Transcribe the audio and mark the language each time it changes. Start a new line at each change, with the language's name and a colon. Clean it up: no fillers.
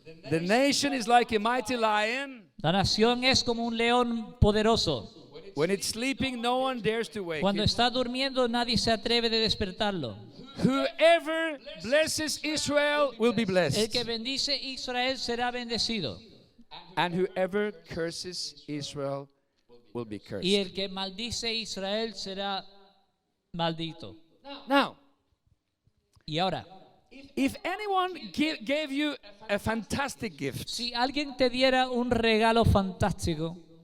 English: The nation is like a mighty lion.
Spanish: La nación es como un león poderoso.
English: When it's sleeping, no one dares to wake
Spanish: Cuando
English: it.
Spanish: está durmiendo, nadie se atreve de despertarlo.
English: Whoever blesses Israel will be
Spanish: El
English: blessed.
Spanish: que bendice Israel será bendecido.
English: And whoever curses Israel will be cursed.
Spanish: Y el que maldice Israel será maldito.
English: Now,
Spanish: Y ahora,
English: if anyone gave you a fantastic gift,
Spanish: si alguien te diera un regalo fantástico,